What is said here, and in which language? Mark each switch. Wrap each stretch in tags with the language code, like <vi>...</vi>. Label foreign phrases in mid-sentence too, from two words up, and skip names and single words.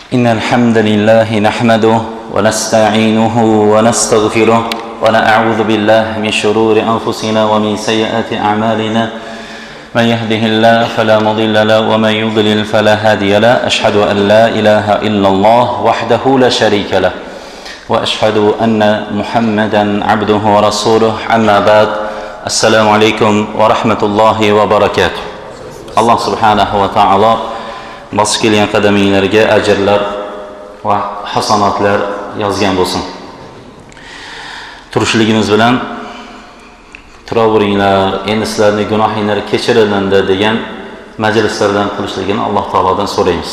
<ar>إن الحمد لله نحمده ونستعينه ونستغفره ونعوذ بالله من شرور أنفسنا ومن سيئات أعمالنا من يهده الله فلا مضل له ومن يضلل فلا هادي له أشهد أن لا إله إلا الله وحده لا شريك له وأشهد أن محمدا عبده ورسوله أما بعد السلام عليكم ورحمة الله وبركاته. الله سبحانه وتعالى</ar> <uz>bosib kelgan qadaminglarga ajrlar va hasanatlar yozgan bo'lsin. Turishligimiz bilan turaveringlar, endi sizlarning gunohinglar kechirilindi degan majlislardan qilishligini Alloh taolodan so'raymiz.</uz>